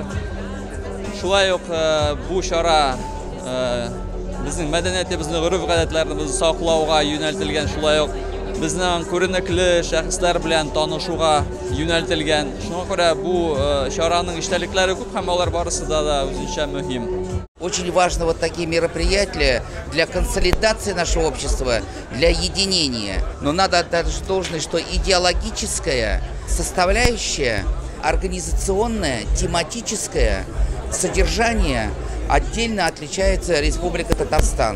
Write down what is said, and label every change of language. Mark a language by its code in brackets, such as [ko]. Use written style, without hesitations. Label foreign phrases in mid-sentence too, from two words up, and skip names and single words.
[tt] Шулай ук бу чара безнең мәдәниятебезне, гореф-гадәтләребезне саклауга юнәлтелгән, шулай ук безнең күренекле шәхесләр белән танышуга юнәлтелгән. Шуңа күрә бу чараның эчтәлекләре күп һәм алар барысы да үзенчә мөһим. [ru] Очень важно вот такие мероприятия для консолидации нашего общества, для единения. Но надо отдать должное, что идеологическая составляющая, организационная, тематическая, содержание отдельно отличается Республика Татарстан.